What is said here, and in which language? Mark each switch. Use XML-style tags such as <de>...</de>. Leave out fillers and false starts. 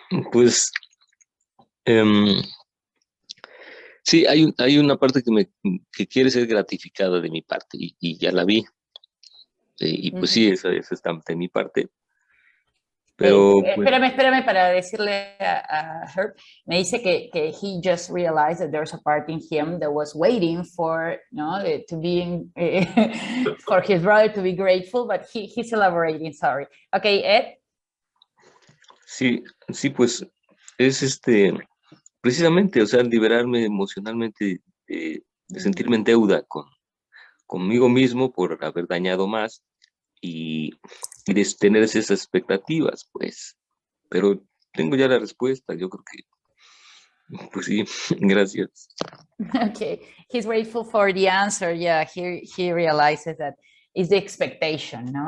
<es>Pues sí, hay una parte que quiere ser gratificada de mi parte y ya la vi. Y pues sí, esa está de mi parte. Pero pues, espérame para decirle a Herb. Me dice que</es> <en>he just realized that there's a part in him that was waiting for, to be for his brother to be grateful, but he's elaborating. Sorry. Okay, Ed.</en> <es>Sí, pues es precisamente, o sea, liberarme emocionalmente de sentirme en deuda conmigo mismo por haber dañado más y de tener esas expectativas, pues. Pero tengo ya la respuesta. Yo creo que, pues sí, gracias.</es> <en>Okay, he's grateful for the answer. Yeah, he realizes that it's the expectation, no?</en>